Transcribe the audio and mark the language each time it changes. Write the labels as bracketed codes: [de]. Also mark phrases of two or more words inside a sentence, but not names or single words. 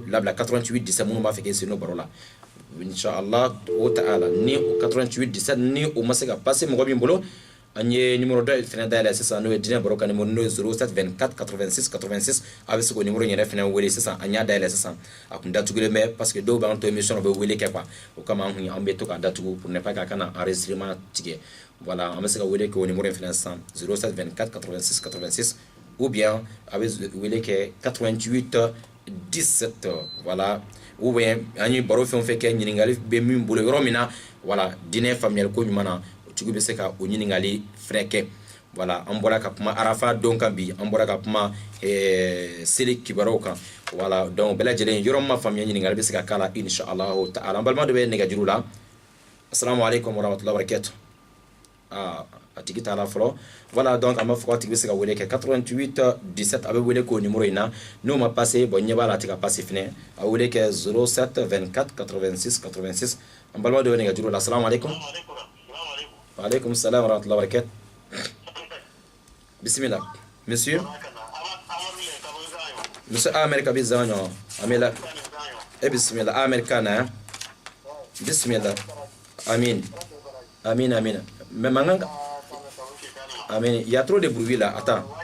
[bm] labila 88 17 minnu b'a fɛ k'e sen n'o baro la inshallah o ta'ala ni o 88 17 ni o ma se ka passer mɔgɔ min bolo an ye numéro dɔ fɛnɛ dayɛlɛ sisan n'o ye dinɛ baro ka numéro n'o ye 07 24 86 86 a bɛ se k'o numéro yɛrɛ fɛnɛ wele sisan an y'a dayɛlɛ sisan a kun datugulen bɛ [fr] parce que [bm] dɔw b'an to émission na u bɛ wele kɛ quoi o kama an kun an bɛ to k'a datugu [fr] pour ne pas [bm] k'a kana enregistrement tigɛ voilà an bɛ se ka wele kɛ o numéro in fɛnɛ sisan 07 24 86 86 [fr] ou bien [bm] a bɛ wele kɛ 88 17 voilà [fr] ou bien [bm] an ye baro fɛn o fɛn kɛ ɲininkali bɛ min bolo yɔrɔ min na voilà dinɛ faamuyali ko ɲuman na o tigi bɛ se ka o ɲininkali fɛnɛ kɛ voilà an bɔra ka kuma arafa don kan bi an bɔra ka kuma seli kibaruw kan [fr] voilà donc [bm] bɛɛ lajɛlen yɔrɔ min ma faamuya ɲininkali bɛ se ka k'a la [ar] إن شاء الله تعالى [bm] an balima dɔ bɛ nɛgɛjuru la assalamu [ar] عليكم ورحمة الله وبركاته [bm] a tigi t'a la fɔlɔ [fr] voilà donc [bm] an b'a fɔ k'a tigi bɛ se ka wele kɛ 88 17 a bɛ wele k'o numéro in na n'o ma passé bon ɲɛ b'a la a tɛ ka passé fɛnɛ a bɛ wele kɛ 07 24 86 86 an balima dɔ bɛ nɛgɛjuru la [ar] السلام عليكم وعليكم السلام ورحمة الله وبركاته بسم الله [bm] monsieur Ahmed Kabi Zanyo amela bismillah Ahmed Kana bismillah [ar] آمين آمين آمين [fr] mais maintenant amin il y a trop de bruit là attends